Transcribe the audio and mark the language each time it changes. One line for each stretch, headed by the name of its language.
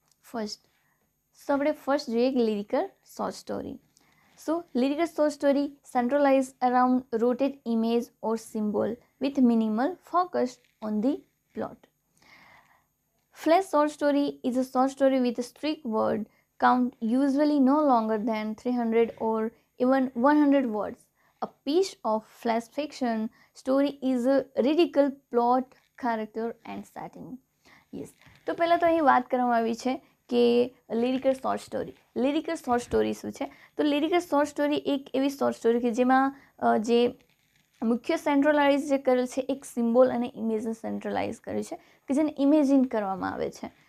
Gujarati: First આપણે first જોઈએ કે lyrical short story.
English: So, lyrical short story centralize around rooted image or symbol with minimal focus on the plot. Flash short story is a short story with a strict word count, usually no longer than 300 or even 100 words. A piece of flash fiction story is a ridiculous plot, character and setting. Yes.
Gujarati: તો પહેલાં તો અહીં વાત કરવામાં આવી છે કે lyrical short story શું છે? તો લિરિકલ શોર્ટ સ્ટોરી એક એવી શોર્ટ સ્ટોરી કે જેમાં જે મુખ્ય સેન્ટ્રલાઇઝ જે કરેલ છે એક સિમ્બોલ અને ઇમેજને સેન્ટ્રલાઇઝ કર્યું છે કે જેને ઇમેજિન કરવામાં આવે છે.